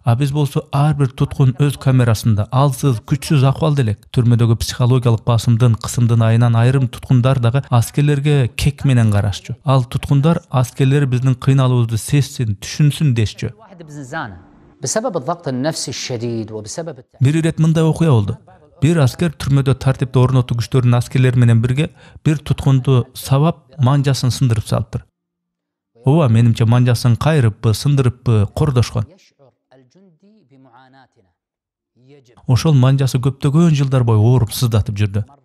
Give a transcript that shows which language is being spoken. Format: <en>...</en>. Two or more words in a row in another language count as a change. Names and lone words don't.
<ky>А биз болсо ар бир туткун өз камерасында алсыз, күчсүз акыбалда элек. Түрмөдөгү психологиялык басымдын, кысымдын айынан айрым туткундар дагы аскерлерге кек менен карашчу. Ал туткундар аскерлер биздин кыйналуубузду сезсин, түшүнсүн дешчү. Бир ирет мындай окуя болду. Бир аскер түрмөдө тартипти орнотуу күчтөрүнүн аскерлери менен бирге бир туткунду сабап манжасын сындырып салыптыр. Ооба, менимче манжасын кайрыппы, сындырыппы, кордошкон. Ошол манжасы көптөгөн жылдар бою ооруп сыздатып жүрдү.</ky>